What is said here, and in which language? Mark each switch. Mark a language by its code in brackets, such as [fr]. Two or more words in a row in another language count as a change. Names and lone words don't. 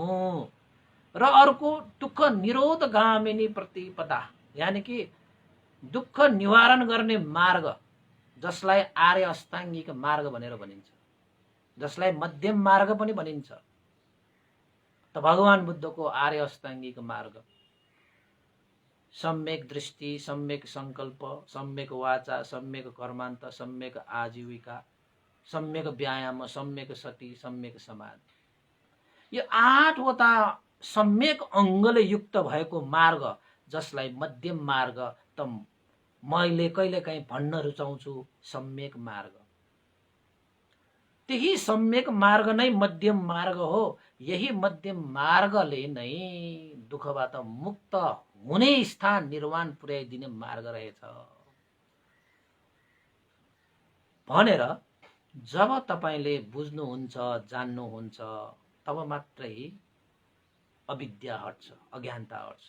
[ne] र अर्को [pi] दुःख निरोध गामिनी प्रतिपदा, [ne] यानि कि दुःख निवारण गर्ने मार्ग, जसलाई आर्य अष्टाङ्गिक मार्ग भनेर भनिन्छ, जसलाई मध्यम मार्ग पनि भनिन्छ। त भगवान बुद्धको आर्य अष्टाङ्गिक मार्ग सम्यक दृष्टि, सम्यक संकल्प, सम्यक वाचा, सम्यक कर्मान्त, सम्यक आजीविका, सम्यक व्यायाम, सम्यक सती, सम्यक समाधि, यो 8 वटा सम्यक अङ्गले युक्त भएको मार्ग, जसलाई मध्यम मार्ग त मैले कहिलेकाहीँ भन्न रुचाउँछु सम्यक मार्ग। त्यही सम्यक मार्ग नै मध्यम मार्ग हो। यही मध्यम मार्गले नै दुःखबाट मुक्त हुने स्थान निर्वाण पुर्याइदिने मार्ग रहेछ भनेर जब तपाईले बुझ्नुहुन्छ, जान्नुहुन्छ, तब मात्रै अविद्या हट्छ, अज्ञानता हट्छ।